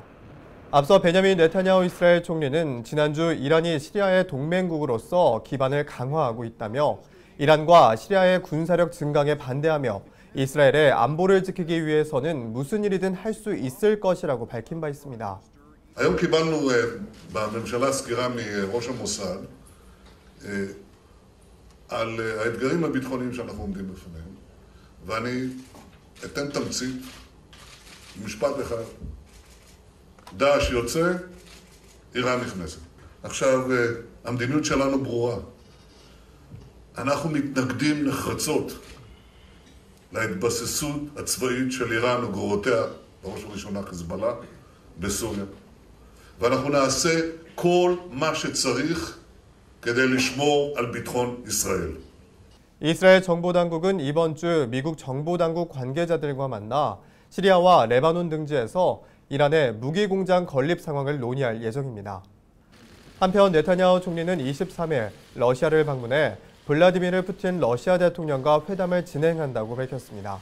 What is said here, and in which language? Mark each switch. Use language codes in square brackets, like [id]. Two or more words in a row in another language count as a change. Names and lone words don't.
[ko] 앞서 베냐민 네타냐후 이스라엘 총리는 지난주 이란이 시리아의 동맹국으로서 기반을 강화하고 있다며 이란과 시리아의 군사력 증강에 반대하며 이스라엘의 안보를 지키기 위해서는 무슨 일이든 할 수 있을 것이라고 밝힌 바 있습니다. [he] היום קיבלנו בממשלה סקירה מראש המוסד על האתגרים הביטחוניים שאנחנו עומדים בפניהם, ואני אתן תמצית, משפט אחד. דאעש יוצא, איראן נכנסת. עכשיו, המדיניות שלנו ברורה. אנחנו מתנגדים נחרצות להתבססות הצבאית של איראן וגרורותיה, בראש ובראשונה חיזבאללה, בסוריה. ואנחנו נעשה כל מה שצריך כדי לשמור על ביטחון ישראל. [ko] 이스라엘 정보당국은 이번 주 미국 정보당국 관계자들과 만나 시리아와 레바논 등지에서 이란의 무기공장 건립 상황을 논의할 예정입니다. 한편 네타냐후 총리는 23일 러시아를 방문해 블라디미르 푸틴 러시아 대통령과 회담을 진행한다고 밝혔습니다.